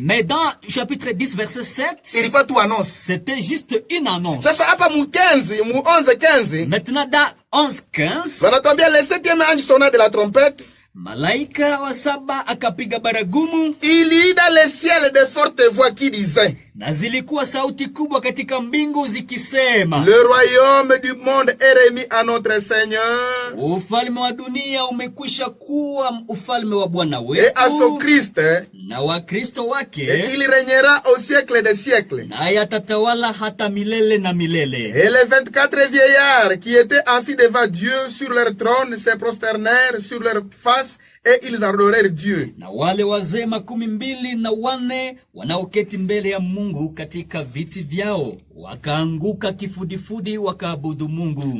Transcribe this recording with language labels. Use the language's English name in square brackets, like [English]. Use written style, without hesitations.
[French] Mais dans chapitre 10 verset 7. [Swahili] Ilikuwa tu annonce. [French] C'était juste une annonce. [Swahili] Sasa hapa mu 15, mu 11 15. [French] Maintenant dans 11 15. [Swahili] Wanatuambia [French] le 7e ange sonna de la trompette. [Swahili] Malaika wa saba akapiga baragumu. [French] Il y dans le ciel de fortes voix qui disaient. [Swahili] Na zilikuwa sauti kubwa katika mbingu zikisema. [French] Le royaume du monde est remis à notre Seigneur. [Swahili] Ufalme wa dunia umekwisha kuwa ufalme wa Bwana wetu. [French] Et à son Christ. [Swahili] Na wa Kristo wake. [French] Et il régnera au siècle des siècles. [Swahili] Na yatatawala hata milele na milele. [French] Et les 24 vieillards qui étaient assis devant Dieu sur leur trône se prosternèrent sur leur face et ils adorèrent Dieu. [Swahili] Na wale wazee 24 wanaoketi mbele ya Mungu katika viti vyao wakaanguka kifudifudi wakaabudu Mungu.